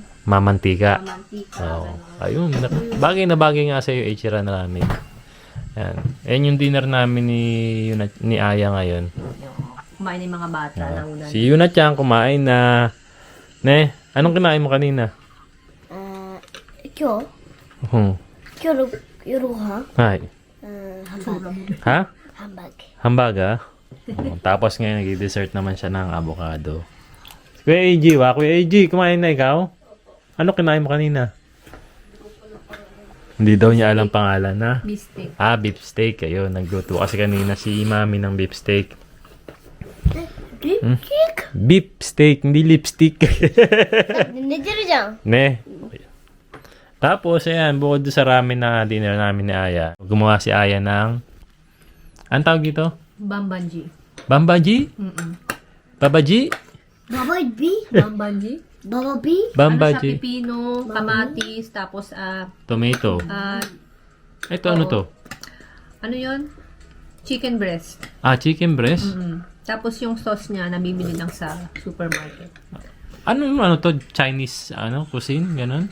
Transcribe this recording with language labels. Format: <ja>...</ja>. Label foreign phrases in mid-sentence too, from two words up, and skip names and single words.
<tl>Mamantika. Mantika. Oo. Ayun, bagay na bagay nga sa iyo Ichiran ramen. Yan. Yan yung dinner namin ni Aya ngayon. Kumain yung mga bata na ulan. Si Yuna-chan kumain na. Ne, anong kinain mo kanina?</tl> <ja>今日 Hmm. 今日の夜ご飯 Hay. ハンバーグ</ja> <tl>Ha?</tl> <ja>ハンバーグ</ja> <tl>Hambaga? Tapos ngayon nag-dessert naman siya ng avocado. Kuya AJ, Kuya AJ, kumain na ikaw? Ano kinain mo kanina? Hindi daw niya alam pangalan na. Bistek.</tl> <en>Beef steak.</en> <tl>Ayun, nagluto kasi kanina si Mami ng</tl> <en>beef steak. Beef steak,</en> <tl>hindi lipstick.</tl> <ja>寝てるじゃん。</ja> <tl>Ne. Tapos, ayan, bukod doon sa ramen na dinner namin ni Aya, gumawa si Aya ng, anong tawag dito? Bambanji. Bambaji? Babaji?</tl> <ja>ババイビ</ja> <tl>Bambanji?</tl> <ja>ババビ</ja> <tl>Ano siya, Bambaji. pipino, kamatis, tapos, Tomato. Ito, ano to? ano yun?</tl> <en>Chicken breast. Chicken breast?</en> <tl>Tapos yung sauce niya, nabibili lang sa supermarket. Ano to?</tl> <en>Chinese, cuisine?</en> <tl>Ganon?</tl>